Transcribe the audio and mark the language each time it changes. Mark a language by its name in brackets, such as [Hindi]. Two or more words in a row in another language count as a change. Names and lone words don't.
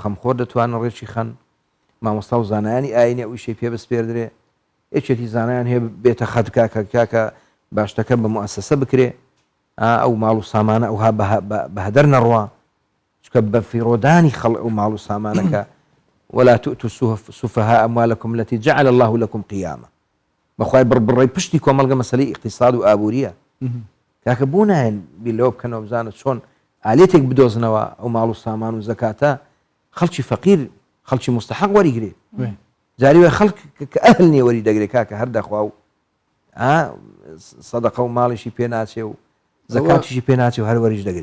[Central Kurdish] خەمخۆر دەتوانن ڕێکی خەن مامۆستا و زانایانی ئاینی ئەویشی پێ بەسپێردرێ یەکێتی زانایان هەیە بێتە خەت کاکە باشتەکە بە موئەسسە بکرێ ئەو ماڵ و سامانە ئەوها بە هەدەر نەڕوا چکە بە فیرۆدانی خەڵ ئەو ماڵ و سامانەکە [Arabic] ولا تؤتوا السفهاء أموالكم التي جعل الله لكم قياما [Central Kurdish] بەخوای بڕی پشتی کۆمەڵگە مەسەلەی اقتصاد و ئابووریە کاکە بوو نایەن بیلەوە بکەنەوە بزانە چۆن ئالێتێک بدۆزنەوە ئەو ماڵ و سامان و زەکاتە خەڵکی فەقیر خەڵکی مستحق وەریگرێ جاری وای خەڵک کە ئەهل نییە وەری دەگرێت کاکە هەردەخوا و سەدەقە و ماڵیشی پێ ناچێ و زەکاتیشی پێ ناچێ و هەر وەریش دەگرێت